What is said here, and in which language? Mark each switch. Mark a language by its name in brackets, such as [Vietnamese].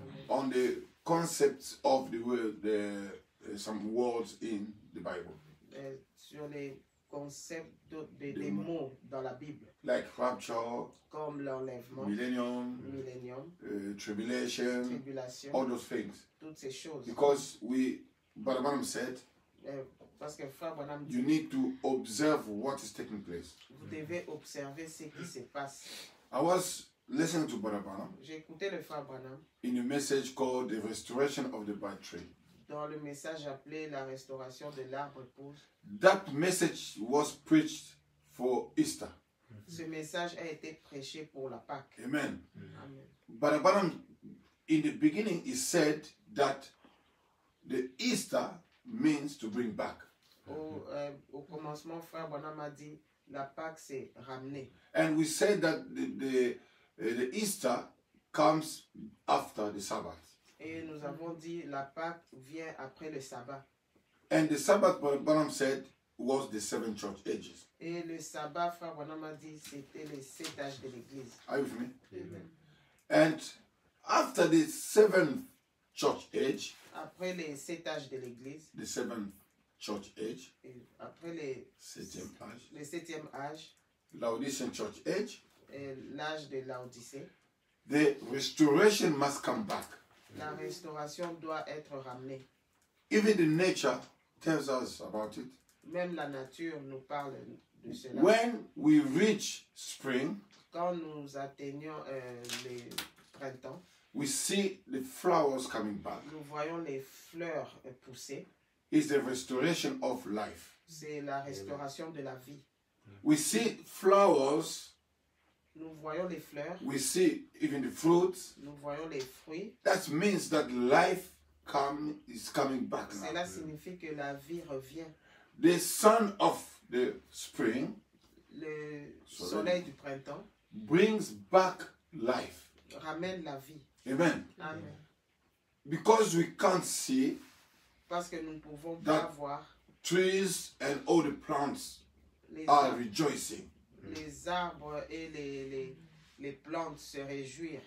[English] On the concepts of the word, some words in the Bible, [French] Sur les concepts des mots dans la Bible, [English] like rapture, [French] comme l'enlèvement, [English] millennium, [French] millénium, [English] tribulation, [French] tribulation, [English] all those things. [French] toutes ces choses. [English] Because Brother Branham said, [French] Parce que Frère Branham [English] you [French] dit, [English] need to observe what is taking place. [French] vous devez observer ce qui se passe. [English] I was listening to Brother Branham [French] J'ai écouté le Frère Branham [English] in a message called The Restoration of the Bad Tree. [French] dans le message appelé la restauration de l'arbre pousse. [English] That message was preached for Easter. [French] Ce message a été prêché pour la Pâque. [English] Amen. [French] Amen. [English] Brother Branham, in the beginning, he said that the Easter means to bring back. [French] Au commencement, Frère Branham a dit, la Pâque c'est ramener. [English] And we said that the Easter comes after the Sabbath. [French] Et nous avons dit, la Pâque vient après le sabbat. [English] And the Sabbath, Brother Branham said, was the 7 church ages. [French] Et le sabbat, Frère Branham a dit, c'était les 7 âges de l'Église. [English] Are you with me? Amen. And after the 7th church age, [French] Après les 7 âges de l'Église, [English] the 7th church age, [French] et après les [English] 7th age, [French] le 7e âge, [English] Laodicean church age, [French] et l'âge de Laodicée, [English] the restoration must come back. [French] la restauration doit être ramenée. [English] Even the nature tells us about it. [French] Même la nature nous parle de cela. [English] When we reach spring, [French] Quand nous atteignons le printemps, [English] we see the flowers coming back. [French] nous voyons les fleurs pousser. [English] It's the restoration of life. [French] C'est la restauration de la vie. [English] We see flowers, [French] Nous voyons les fleurs, [English] we see even the fruits. [French] nous voyons les fruits. [English] That means that life is coming back now. [French] Cela signifie que la vie revient. [English] The sun of the spring [French] Le soleil du printemps [English] brings back life. [French] ramène la vie. [English] Amen. [French] Amen. [English] Because we can't see, [French] Parce que nous ne pouvons [English] That- [French] pas voir [English] trees and all the plants [French] les [English] are [French] arbres, [English] rejoicing. [French] les arbres et les plantes se réjouir.